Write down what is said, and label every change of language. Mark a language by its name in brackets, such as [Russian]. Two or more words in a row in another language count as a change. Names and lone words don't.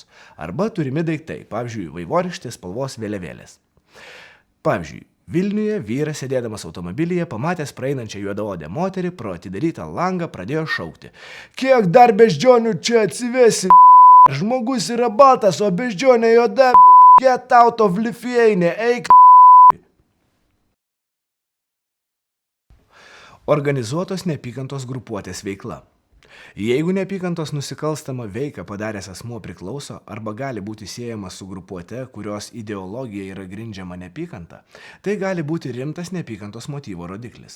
[Lithuanian] Arba turimi daiktai, pavyzdžiui, vaivorykštės spalvos vėliavėlės. Pavyzdžiui, Vilniuje vyras sėdėdamas automobilyje, pamatęs praeinančią juodaodę moterį, pro atidarytą langą pradėjo šaukti. Kiek dar beždžionių čia atsivesi, žmogus yra baltas, o beždžionė juoda, [English] get out of Lithuania, [Lithuanian] eik Organizuotos neapykantos grupuotės veikla. Jeigu neapykantos nusikalstamą veiką padaręs asmuo priklauso arba gali būti siejamas su grupuote, kurios ideologija yra grindžiama neapykanta, tai gali būti rimtas neapykantos motyvo rodiklis.